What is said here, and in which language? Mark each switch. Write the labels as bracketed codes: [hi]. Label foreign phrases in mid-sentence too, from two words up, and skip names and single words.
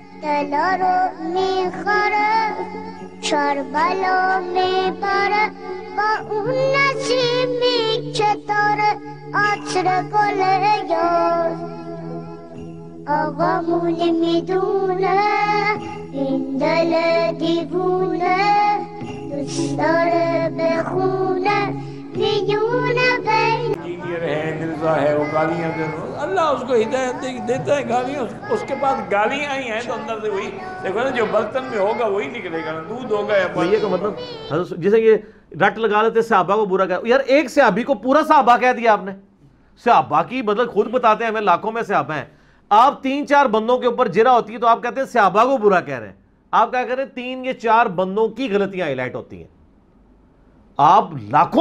[fa] دلارو میخوره شربلا میبره با اون نسیمی که داره عطر گل یار آقامون میدونه این دل دیوونه دوست داره بخونه میونه بین [ur] ہے مرزا ہے وہ گالیاں دے رہا اللہ اس کو ہدایت دیتا ہے گالیاں اس کے بعد گالیاں ہی ہیں تو اندر سے وہی دیکھو نا جو برتن میں ہوگا وہی نکلے گا نا دودھ ہوگا یا یہ کا مطلب جسے یہ رٹ لگا لیتے صحابہ کو برا کہا یار ایک صحابی کو پورا صحابہ کہہ دیا آپ نے صحابہ کی مطلب خود بتاتے ہیں ہمیں لاکھوں میں صحابہ ہیں آپ 3-4 بندوں کے اوپر جرا ہوتی ہے تو آپ کہتے ہیں صحابہ کو برا کہہ رہے ہیں آپ کیا کہہ رہے ہیں 3 یا 4 بندوں کی غلطیاں ہائی لائٹ ہوتی ہیں آپ لاکھوں